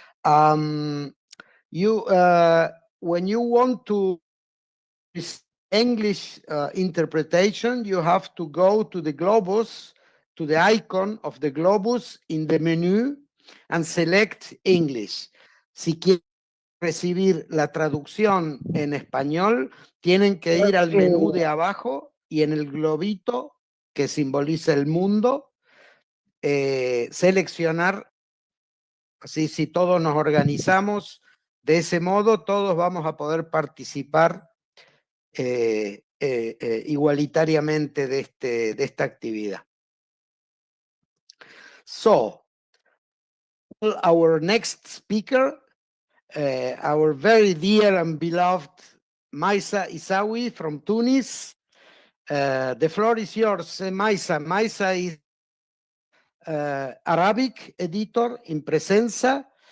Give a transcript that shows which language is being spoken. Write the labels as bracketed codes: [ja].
[en] When you want to English interpretation, you have to go to the globus, to the icon of the globus in the menu and select English. [es] Si quieren recibir la traducción en español, tienen que ir al menú de abajo y en el globito que simboliza el mundo, seleccionar. Así, si todos nos organizamos de ese modo, todos vamos a poder participar igualitariamente de esta actividad. [en] So, our next speaker, our very dear and beloved Maisa Isawi from Tunis. The floor is yours, Maisa. Maisa is Arabic editor in PRESSENZA.